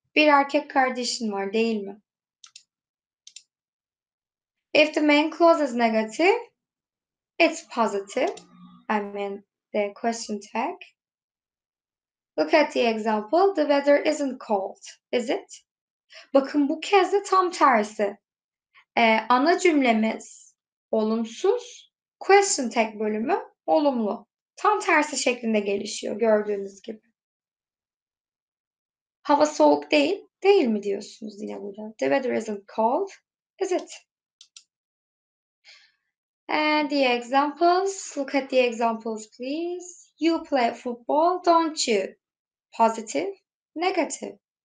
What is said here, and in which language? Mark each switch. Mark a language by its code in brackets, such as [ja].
[tr] Bir erkek kardeşin var, değil mi? [en] If the main clause is negative, it's positive. I mean the question tag. Look at the example. The weather isn't cold, is it? [tr] Bakın bu kez de tam tersi. Ana cümlemiz olumsuz, question tag bölümü olumlu. Tam tersi şeklinde gelişiyor gördüğünüz gibi. Hava soğuk değil, değil mi diyorsunuz yine burada. [en] The weather isn't cold, is it? And the examples, look at the examples please. You play football, don't you? Positive, negative.